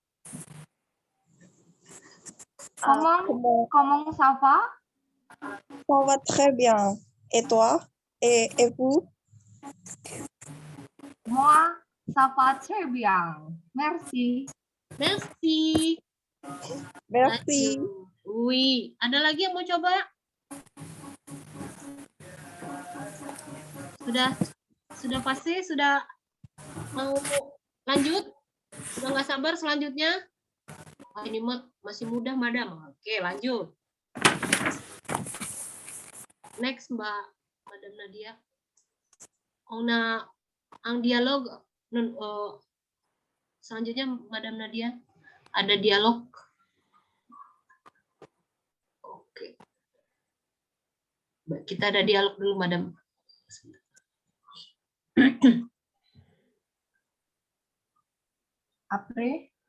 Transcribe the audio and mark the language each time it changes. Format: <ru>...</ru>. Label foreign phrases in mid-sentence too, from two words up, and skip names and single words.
<fr>Comment ça va? Ça va très bien. Et toi? Et vous? Moi, ça va très bien. Merci. Merci. Merci. Oui.</fr> <id>Ada lagi yang mau coba? Sudah pasti? Sudah mau lanjut? Sudah nggak sabar selanjutnya? Oh, ini masih mudah, Madam. Oke, lanjut. Next,</id> <fr>Madame Nadia. On a un dialogue.</fr> <id>Selanjutnya, Madame Nadia. Ada dialog. Oke. Kita ada dialog dulu, Madam.</id> <fr>Après,</fr>